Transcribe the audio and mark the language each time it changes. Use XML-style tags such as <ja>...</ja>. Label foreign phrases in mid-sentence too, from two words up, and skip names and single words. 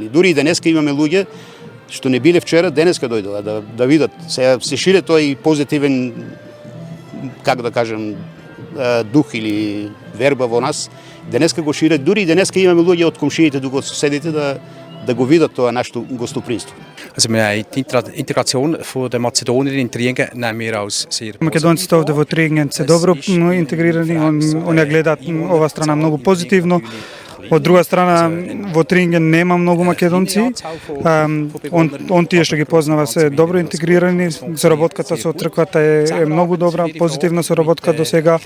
<mk>Дури и денеска имаме луѓе што не биле вчера, денеска дојдоа да видат. Се шире тој позитивен, как да кажем, дух или верба во нас. Денеска го шире, дури и денеска имаме луѓе од комшиите, тука од соседите da go видат тоа нашето гостопринство.</mk> <de>Also die Integration von den Mazedoniern in Triengen nehmen wir als sehr</de> <mk>Македонците овде во Триенген се добро интегрирани, они гледаат ова страна многу позитивно. Од друга страна, во Триенген нема многу македонци. Он тие што ги познава се добро интегрирани. Соработката со црквата е многу добра, позитивна соработка до сега.</mk>